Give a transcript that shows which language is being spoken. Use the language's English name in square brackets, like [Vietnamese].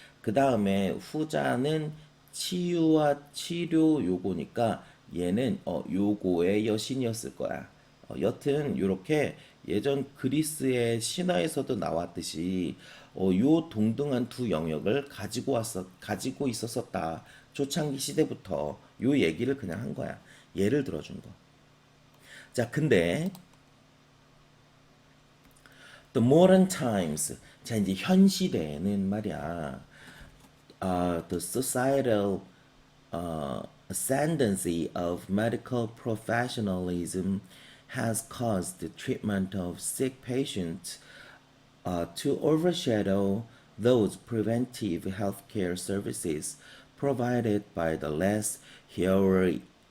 [Korean] 그 다음에 후자는 치유와 치료 요거니까 얘는 요거의 여신이었을 거야. 여튼 요렇게 예전 그리스의 신화에서도 나왔듯이 요 동등한 두 영역을 가지고 있었었다. 초창기 시대부터 요 얘기를 그냥 한 거야. 예를 들어준 거. 자, 근데 [English] the modern times. [Korean] 자, 이제 현 시대에는 말이야. [English] The societal ascendancy of medical professionalism has caused the treatment of sick patients to overshadow those preventive healthcare services provided by the less heroic